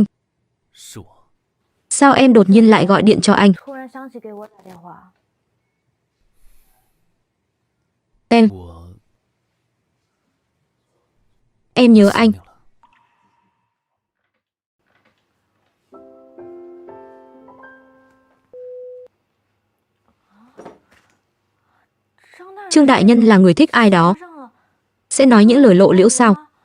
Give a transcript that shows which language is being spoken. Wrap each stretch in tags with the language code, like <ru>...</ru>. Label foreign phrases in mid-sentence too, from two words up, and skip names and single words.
<zh>是我。</zh> <vi>Sao em đột nhiên lại gọi điện cho anh?</vi> <zh>突然想起给我打电话。我</zh> <vi>Em nhớ anh.</vi> <zh>想你了。</zh> <vi>Trương đại nhân là người thích ai đó, sẽ nói những lời lộ liễu sao?</vi>